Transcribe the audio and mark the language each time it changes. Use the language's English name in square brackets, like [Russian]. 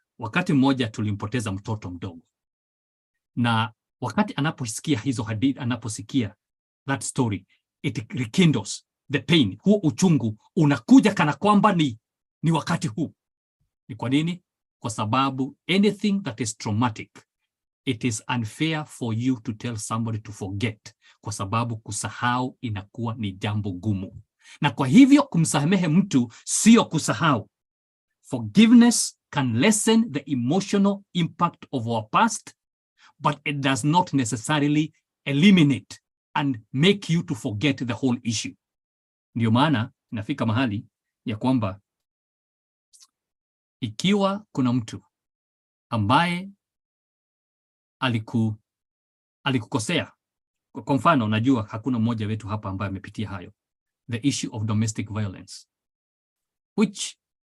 [Swahili] Wakati mmoja tulimpoteza mtoto mdogo. Na wakati anaposikia hizo hadithi, anaposikia [English] that story, it rekindles the pain. [Swahili] Huo uchungu unakuja kana kwamba ni wakati huu. Ni kwa nini? Kwa sababu [English] anything that is traumatic, it is unfair for you to tell somebody to forget. [Swahili] Kwa sababu kusahau inakuwa ni jambo gumu. Na kwa hivyo kumsamehe mtu sio kusahau. [English] Forgiveness can lessen the emotional impact of our past, but it does not necessarily eliminate and make you to forget the whole issue. [Swahili] Ndio maana inafika mahali ya kwamba ikiwa kuna mtu ambaye alikukosea, kwa mfano najua hakuna mmoja wetu hapa ambaye amepitia hayo, [English] the issue of domestic violence, which